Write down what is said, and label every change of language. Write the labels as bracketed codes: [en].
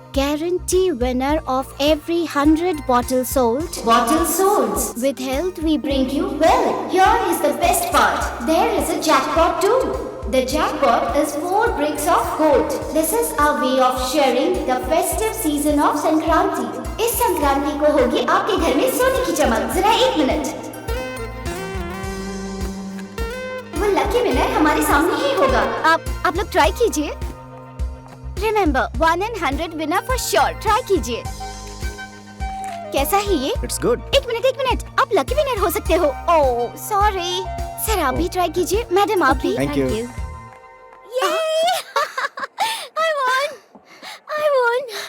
[en] Guarantee winner of every 100 bottles sold. With health we bring you well. Here is the best part. There is a jackpot too. The jackpot is 4 bricks of gold. This is our way of sharing the festive season of Sankranti. [hi] इस संक्रांति को होगी आपके घर में सोने की चमक। जरा 1 मिनट। वो लकी विनर हमारे सामने ही होगा। आप लोग ट्राई कीजिए। [en] Remember, 1 in 100 winner for sure. [hi] Try कीजिए। कैसा है ये? [en] It's good. [hi] एक मिनट, आप लकी विनर हो सकते हो। ओह, सॉरी। सर आप भी ट्राई कीजिए। मैडम आप भी। [en] Thank you. I won.